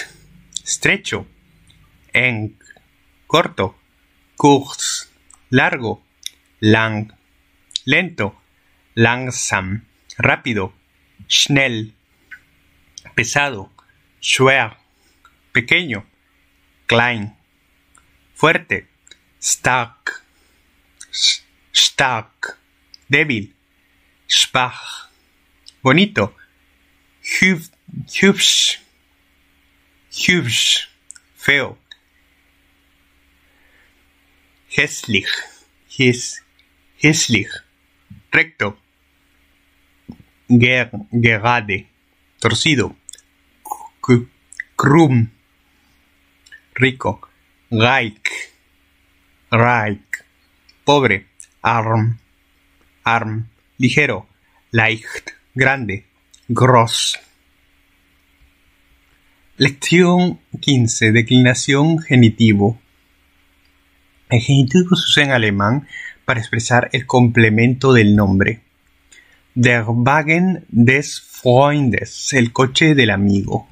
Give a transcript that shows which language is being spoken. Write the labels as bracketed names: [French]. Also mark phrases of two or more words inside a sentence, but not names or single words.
[Spanish] Estrecho. Eng. Corto. Kurz. Largo. lang, lento, langsam, rápido, schnell, pesado, schwer, pequeño, klein, fuerte, [German] stark, stark, débil, schwach, bonito, hübsch, hübsch, feo, hässlich, hässlich, recto, gerade, torcido, krumm, rico, reich, pobre, arm, ligero, leicht, [Spanish] grande, gross. Lección 15. Declinación genitivo. El genitivo se usa en alemán para expresar el complemento del nombre. [German] Der Wagen des Freundes, [Spanish] el coche del amigo.